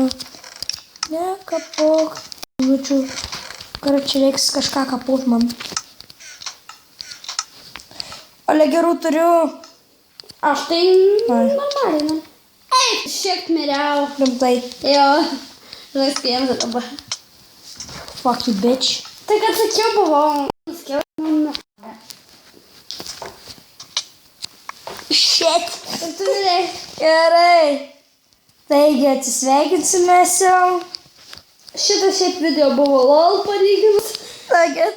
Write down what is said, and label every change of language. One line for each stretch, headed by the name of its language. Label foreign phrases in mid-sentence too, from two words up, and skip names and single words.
Lithuanian: Nekapok. Žodžiu, čia reiks kažką kapot man. Ale gerų turiu. Aš tai normaliai, ne? Eik, šiek miriau. Rimtai. Jo. Žinai, spėjom dabar.
English: Fuck you, bitch.
Lithuanian: Tai kad sakiau, buvau. Sakiau, Shit. ir tu mirei. Gerai. Taigi atsisveikinsime jau. Šitas šiaip video buvo lol palyginus.